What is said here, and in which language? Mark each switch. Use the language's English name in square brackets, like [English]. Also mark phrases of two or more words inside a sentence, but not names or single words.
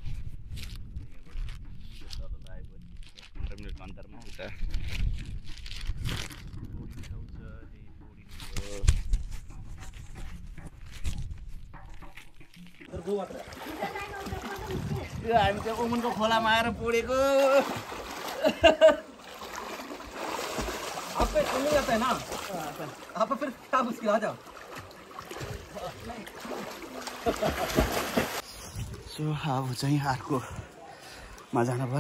[Nepali] 15 मिनट अन्तरमा उता हामी चाहिँ उमुनको खोलामा आएर पौडेको। [Hindi] आप पे नहीं आता है ना, आप फिर क्या मुश्किल आ जाओ। [Nepali] सो अब चाहिँ अर्कोमा जानु पर्यो।